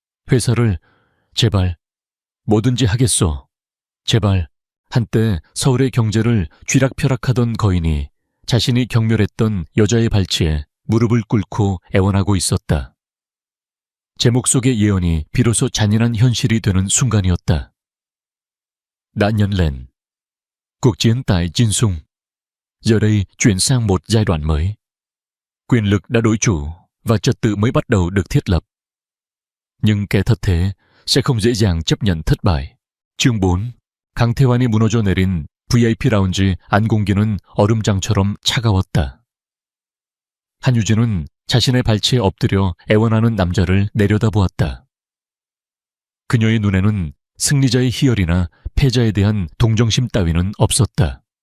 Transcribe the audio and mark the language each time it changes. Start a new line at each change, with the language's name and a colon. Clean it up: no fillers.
Korean: 회사를, 제발, 뭐든지 하겠소. 제발. 한때 서울의 경제를 쥐락펴락하던 거인이 자신이 경멸했던 여자의 발치에 무릎을 꿇고 애원하고 있었다. 제목 속의 예언이 비로소 잔인한 현실이 되는 순간이었다.
Vietnamese: Đã nhân lên. Cuộc chiến tại Jin Sung giờ đây chuyển sang một giai đoạn mới. Quyền lực đã đổi chủ và trật tự mới bắt đầu được thiết lập. Nhưng kẻ thật thế sẽ không dễ dàng chấp nhận thất bại. chương 4.
Korean: 강태환이 무너져 내린 VIP 라운지 안공기는 얼음장처럼 차가웠다. 한유진은 자신의 발치에 엎드려 애원하는 남자를 내려다보았다. 그녀의 눈에는 승리자의 희열이나 패자에 대한 동정심 따위는 없었다.